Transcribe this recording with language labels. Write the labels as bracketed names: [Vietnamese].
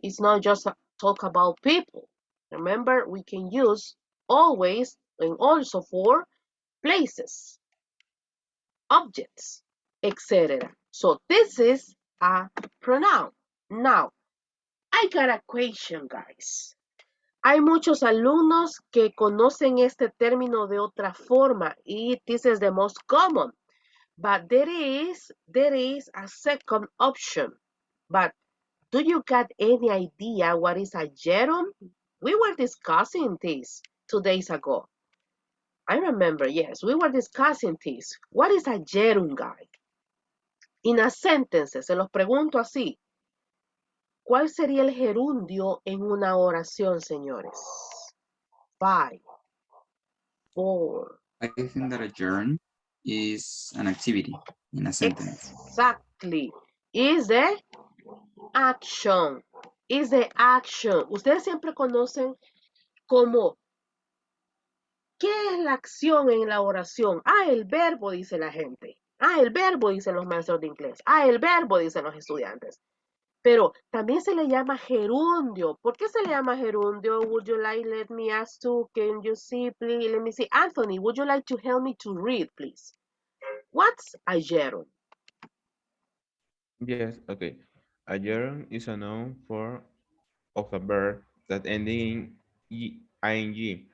[English] It's not just talk about people. Remember, we can use always and also for places, objects, etc. So this is a pronoun. Now, I got a question, guys. [Spanish] Hay muchos alumnos que conocen este término de otra forma y [English] this is the most common. But there is a second option. But do you got any idea what is a gerund? We were discussing this 2 days ago. I remember, yes, we were discussing this. What is a gerund, guy? In a sentence, [Spanish] se los pregunto así. ¿Cuál sería el gerundio en una oración, señores? [English] 5, 4. I think that a gerund is an activity in a sentence. Exactly. Is the action. Is the action. [Spanish] Ustedes siempre conocen como ¿qué es la acción en la oración? El verbo, dice la gente. El verbo, dicen los maestros de inglés. El verbo, dicen los estudiantes. Pero también se le llama gerundio. ¿Por qué se le llama gerundio? [English] Would you like, let me ask you, can you see, please? Let me see. Anthony, would you like to help me to read, please? What's a gerund? Yes, okay. A gerund is a noun of a verb that ending in ing.